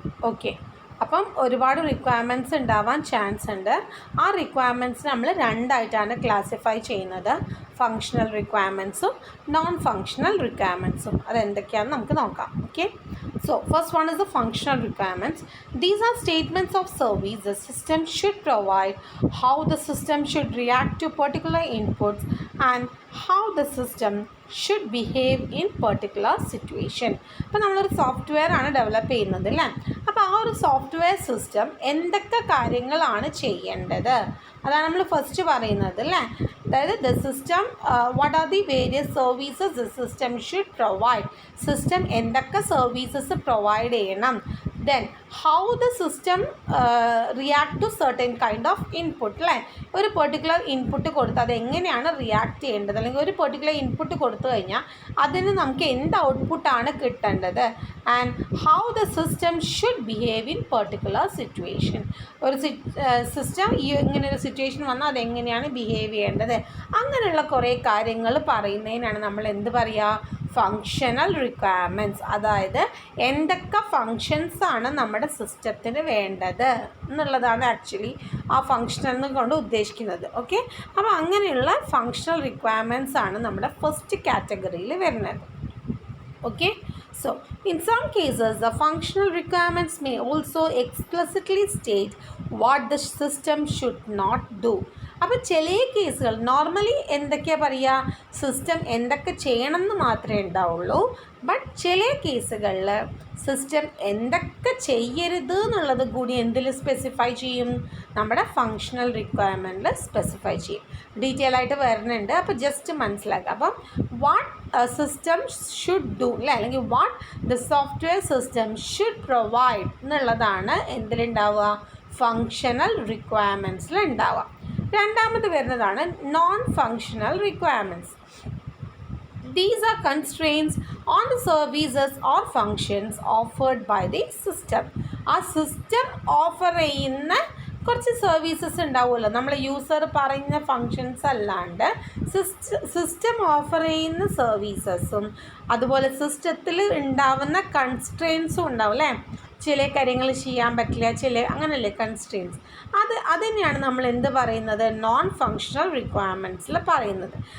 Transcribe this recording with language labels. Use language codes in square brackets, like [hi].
[ml] Okay, അപ്പം ഒരുപാട് requirements ഉണ്ടാവാൻ ചാൻസ് ഉണ്ട്. ആ റിക്വയർമെൻറ്റ്സ് നമ്മൾ 2 ആയിട്ടാണ് ക്ലാസിഫൈ ചെയ്യുന്നത്. Functional റിക്വയർമെൻറ്റ്സും non functional റിക്വയർമെൻറ്റ്സും. അതെന്തൊക്കെയാണെന്ന് നമുക്ക് നോക്കാം. Okay, [en] so first one is the functional requirements. These are statements of service the system should provide, how the system should react to particular inputs, and how the system should behave in particular situation. [ml] അപ്പോൾ നമ്മളൊരു software ആണ് develop ചെയ്യുന്നത് അല്ലേ. അപ്പോൾ ആ ഒരു software system എന്തൊക്കെ കാര്യങ്ങളാണ് ചെയ്യേണ്ടത് അതാണ് നമ്മൾ ഫസ്റ്റ് പറയുന്നത് അല്ലേ. [en] അതായത് the system what are the various services the system should provide. [ml] System എന്തൊക്കെ സർവീസസ് പ്രൊവൈഡ് ചെയ്യണം. [en] Then how the system react to certain kind of input അല്ലേ. [ml] ഒരു പെർട്ടിക്കുലർ ഇൻപുട്ട് കൊടുത്ത് അതെങ്ങനെയാണ് റിയാക്ട് ചെയ്യേണ്ടത്, അല്ലെങ്കിൽ ഒരു പെർട്ടിക്കുലർ ഇൻപുട്ട് കൊടുത്തു കഴിഞ്ഞാൽ അതിന് നമുക്ക് എന്ത് ഔട്ട്പുട്ടാണ് കിട്ടേണ്ടത്. [en] And how the system should behave in particular situation. [ml] ഒരു സിസ്റ്റം ഇങ്ങനെ ഒരു സിറ്റുവേഷൻ വന്നാൽ അതെങ്ങനെയാണ് ബിഹേവ് ചെയ്യേണ്ടത്. അങ്ങനെയുള്ള കുറേ കാര്യങ്ങൾ പറയുന്നതിനാണ് നമ്മൾ എന്ത് പറയുക, ഫങ്ഷണൽ റിക്വയർമെൻറ്റ്സ്. അതായത് എന്തൊക്കെ ഫങ്ഷൻസാണ് നമ്മുടെ സിസ്റ്റത്തിന് വേണ്ടത് എന്നുള്ളതാണ് ആക്ച്വലി ആ ഫങ്ഷണൽ കൊണ്ട് ഉദ്ദേശിക്കുന്നത്. ഓക്കെ, അപ്പോൾ അങ്ങനെയുള്ള ഫങ്ഷണൽ റിക്വയർമെൻറ്റ്സ് ആണ് നമ്മുടെ ഫസ്റ്റ് കാറ്റഗറിയിൽ വരുന്നത്. [en] Okay, so in some cases the functional requirements may also explicitly state what the system should not do. [ml] അപ്പോൾ ചില കേസുകൾ നോർമലി എന്തൊക്കെയാണ് പറയുക, സിസ്റ്റം എന്തൊക്കെ ചെയ്യണം എന്ന് മാത്രമേ ഉണ്ടാവുള്ളൂ. ബട്ട് ചില കേസുകളിൽ സിസ്റ്റം എന്തൊക്കെ ചെയ്യരുത് എന്നുള്ളത് കൂടി എന്തിൽ സ്പെസിഫൈ ചെയ്യും, നമ്മുടെ ഫങ്ഷണൽ റിക്വയർമെൻറ്റിൽ സ്പെസിഫൈ ചെയ്യും. ഡീറ്റെയിൽ ആയിട്ട് വരുന്നുണ്ട്, അപ്പോൾ ജസ്റ്റ് മനസ്സിലാക്കുക. അപ്പം [en] what system should do [ml] അല്ലേ, അല്ലെങ്കിൽ [en] what the software system should provide [ml] എന്നുള്ളതാണ് എന്തിലുണ്ടാവുക, ഫങ്ഷണൽ റിക്വയർമെൻറ്റ്സിൽ ഉണ്ടാവുക. രണ്ടാമത് വരുന്നതാണ് non functional requirements. [en] These are constraints on the services or functions offered by the system. [ml] ആ സിസ്റ്റം ഓഫർ ചെയ്യുന്ന കുറച്ച് സർവീസസ് ഉണ്ടാവുമല്ലോ, നമ്മൾ യൂസർ പറയുന്ന ഫങ്ഷൻസ് അല്ലാണ്ട് സിസ്റ്റം ഓഫർ ചെയ്യുന്ന സർവീസസും അതുപോലെ സിസ്റ്റത്തിൽ ഉണ്ടാവുന്ന കൺസ്ട്രെയിൻസും ഉണ്ടാവും അല്ലേ. ചില കാര്യങ്ങൾ ചെയ്യാൻ പറ്റില്ല, അങ്ങനെയല്ലേ കൺസ്ട്രെയിൻസ്. അതിനെയാണ് നമ്മൾ എന്ത് പറയുന്നത്, നോൺ ഫങ്ഷണൽ റിക്വയർമെൻറ്റ്സിൽ പറയുന്നത്.